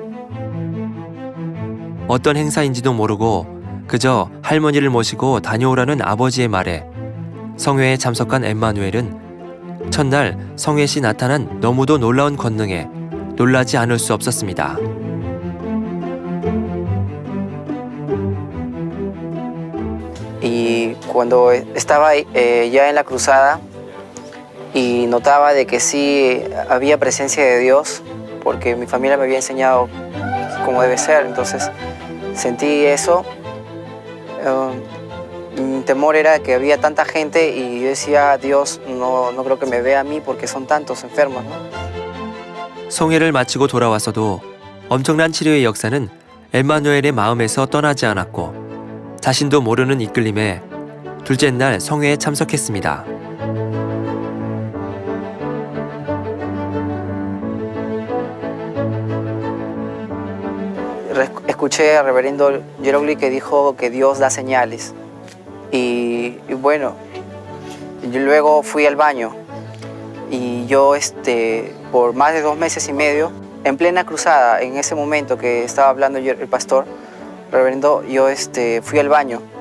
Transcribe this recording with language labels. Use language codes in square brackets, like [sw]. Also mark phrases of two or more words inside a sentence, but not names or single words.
[ko] 어떤 행사인지도 모르고 그저 할머니를 모시고 다녀오라는 아버지의 말에 성회에 참석한 엠마누엘은 첫날 성회 시 나타난 너무도 놀라운 권능에 놀라지 않을 수 없었습니다. [es] Y cuando estaba ya en la cruzada y notaba de que sí había presencia de Dios, porque mi familia me había enseñado cómo debe ser, entonces sentí eso. Mi temor era que había tanta gente y yo decía, Dios, no creo que me vea a mí porque son tantos enfermos, ¿no? [ko] 성회를 마치고 돌아와서도 엄청난 치료의 역사는 엠마누엘의 마음에서 떠나지 않았고 자신도 모르는 이끌림에 둘째 날 성회에 참석했습니다. [es] Escuché al reverendo Yerogli que dijo que Dios da señales. Y bueno, yo luego fui al baño y yo por más de 2 meses y medio, en plena cruzada, en ese momento que estaba hablando el pastor, reverendo, yo fui al baño.